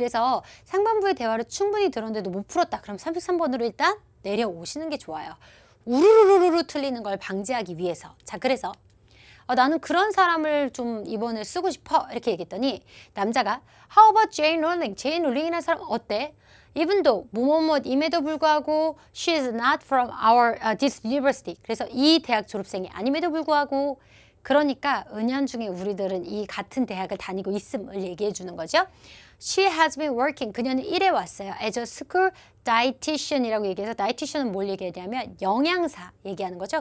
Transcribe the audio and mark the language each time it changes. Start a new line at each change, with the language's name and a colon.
Korean: 그래서 상반부의 대화를 충분히 들었는데도 못 풀었다. 그럼 33번으로 일단 내려오시는 게 좋아요. 우르르르르 틀리는 걸 방지하기 위해서. 자, 그래서 나는 그런 사람을 좀 이번에 쓰고 싶어 이렇게 얘기했더니 남자가
English: How about Jane Rowling?
Korean: 제인 롤링이라는 사람 어때?
English: Even though
Korean: 뭐뭐뭐임에도 불구하고
English: she is not from this university.
Korean: 그래서 이 대학 졸업생이 아님에도 불구하고 그러니까 은연중에 우리들은 이 같은 대학을 다니고 있음을 얘기해 주는 거죠.
English: She has been working.
Korean: 그녀는 일해 왔어요.
English: As a school
Korean: dietitian이라고 얘기해서 dietitian은 뭘 얘기하냐면 영양사 얘기하는 거죠.